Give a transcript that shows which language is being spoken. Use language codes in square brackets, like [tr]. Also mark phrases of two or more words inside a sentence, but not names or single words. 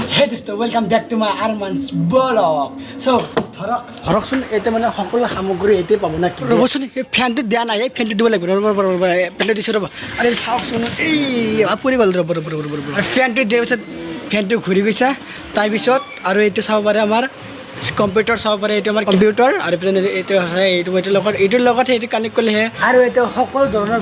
[as] दोस्तों [en] welcome back to my Arman's blog [as] सो ধৰকচোন এতিয়া মানে সকলো সামগ্ৰী এতে পাব না ৰ'বচোন এই ফেনটো দিয়া নাই এই ফেনটো দিব লাগিব ৰ'ব ফেনটো দিছোঁ ৰ'ব আৰে চাওকচোন এই পৰি গ'ল ৰ'ব আৰু ফেনটো দিয়াৰ পিছত ফেনটো ঘূৰি গৈছে তাৰপিছত আৰু এইটো চাব পাৰে আমাৰ কম্পিউটাৰ চাব পাৰে এইটো আমাৰ কম্পিউটাৰ আৰু এইটো আছে এইটোৰ লগত এইটো কানেক্ট কৰিলেহে আৰু এইটো সকলো ধৰণৰ